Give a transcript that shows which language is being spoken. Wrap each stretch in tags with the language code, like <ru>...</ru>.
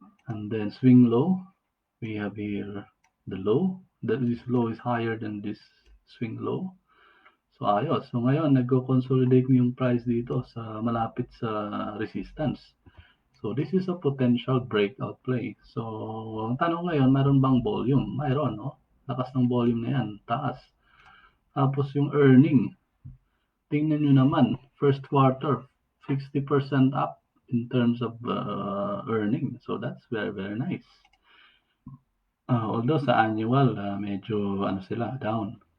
<en>And then swing low, we have here the low. This low is higher than this swing low.</en> <tl>So ayos. So ngayon nagko-consolidate yung price dito sa malapit sa resistance.</tl> <en>So this is a potential breakout play.</en> <tl>So ang tanong ngayon, meron bang volume? Mayroon, no? Lakas ng volume na yan, taas. Tapos yung earning, tingnan nyo naman, first quarter, 60% up in terms of earning.</tl> <en>So that's very, very nice. Although sa annual,</en> <tl>medyo ano sila,</tl> <en>down.</en>